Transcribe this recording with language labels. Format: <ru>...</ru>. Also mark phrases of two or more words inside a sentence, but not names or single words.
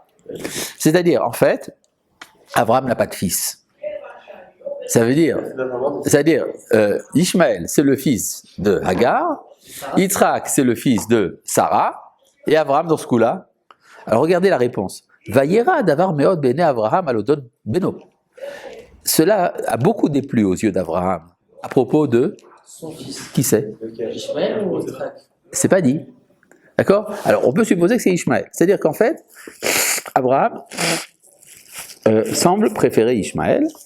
<fr>C'est-à-dire, en fait, Abraham n'a pas de fils. Ça veut dire, c'est-à-dire, Ishmaël, c'est le fils de Hagar, Yitzhak, c'est le fils de Sarah, et Abraham dans ce coup-là. Alors regardez la réponse.</fr> <he>וירע דבר מאד בעיני אברהם על אודות בנו.</he> <fr>Cela a beaucoup déplu aux yeux d'Abraham. À propos de son fils. qui c'est? Ishmaël ou Yitzhak? C'est pas dit. D'accord? Alors on peut supposer que c'est Ishmaël. C'est-à-dire qu'en fait, Abraham semble préférer Ishmaël.</fr>